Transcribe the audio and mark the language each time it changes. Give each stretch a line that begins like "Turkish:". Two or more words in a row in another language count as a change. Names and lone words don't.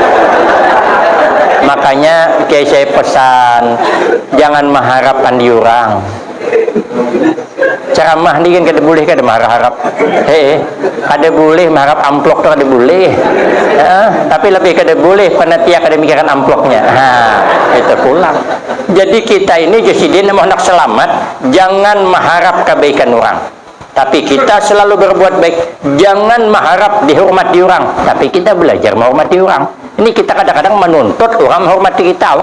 Indonesian: Meleset. Makanya kayak saya pesan, jangan mengharapkan di orang.
Banjar: Ceramah ni kan kada boleh kada mengharap. Kada boleh mengharap amplok tu kada boleh. Tapi lebih kada boleh panitia kada mikirkan amploknya. Itu pulang.
Indonesian: Jadi kita ini jadi mau nak selamat, jangan mengharap kebaikan orang. Tapi kita selalu berbuat baik. Jangan mengharap dihormati orang. Tapi kita belajar menghormati orang. Ini kita kadang-kadang menuntut orang menghormati kita.